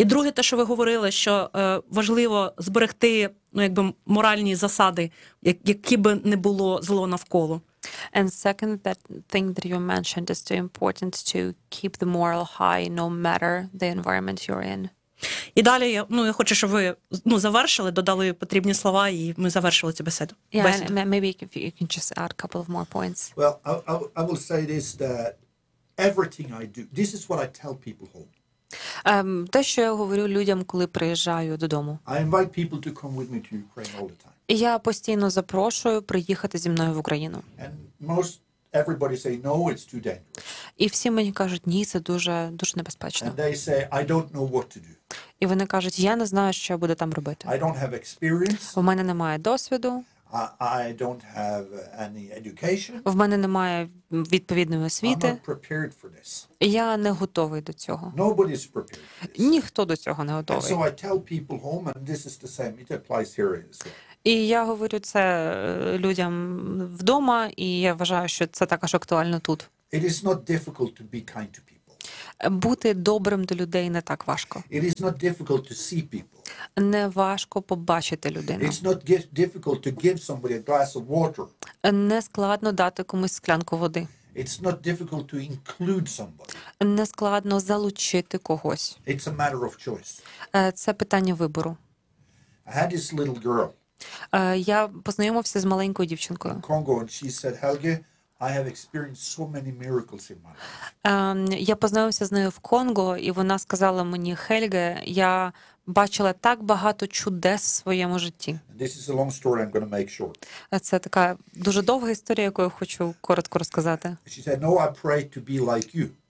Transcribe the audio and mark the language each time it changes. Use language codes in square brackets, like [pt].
[uk] І друге те, що ви говорили, що важливо зберегти, ну, якби, моральні засади, які би не було зло навколо. [en] And second, that thing that you mentioned is too important to keep the moral high no matter the environment you're in. [uk] І далі, ну, я хочу, щоб ви, ну, завершили, додали потрібні слова, і ми завершили цю бесіду. [en] Yeah, maybe you can just add a couple of more points. Well, I will say this, that everything I do. This is what I tell people home. [uk] Те, що я говорю людям, коли приїжджаю додому. [en] I invite people to come with me to Ukraine all the time. [uk] Я постійно запрошую приїхати зі мною в Україну. [en] And most everybody say no, it's too dangerous. [uk] І всі мені кажуть: "Ні, це дуже небезпечно". [en] And they say I don't know what to do. [uk] І вони кажуть: "Я не знаю, що я буду там робити". [en] I don't have experience. [uk] У мене немає досвіду. [en] I don't have any education. [uk] В мене немає відповідної освіти. [en] I'm not prepared for this. [uk] Я не готовий до цього. [en] Nobody's prepared for this. [uk] Ніхто до цього не готовий. [en] And so I tell people home, and this is the same. It applies here as well. [uk] І я говорю це людям вдома, і я вважаю, що це також актуально тут. [en] It is not difficult to be kind to people. [uk] Бути добрим до людей не так важко. [en] It is not difficult to see people. [uk] Не важко побачити людину. [en] It's not difficult to give somebody a glass of water. [uk] Не складно дати комусь склянку води. [en] It's not difficult to include somebody. [uk] Не складно залучити когось. [en] It's a matter of choice. [uk] Це питання вибору. [en] I had this little girl. [uk] Я познайомився з маленькою дівчинкою. [en] In Congo, and she said, "Helge, I have experienced so many miracles in my life." [uk] Я познайомився з нею в Конго, і вона сказала мені: "Хельге, я бачила так багато чудес в своєму житті." [en] This is a long story, I'm going to make short. [uk] Це така дуже довга історія, яку я хочу коротко розказати. [en] She said, "No, I pray to be like you."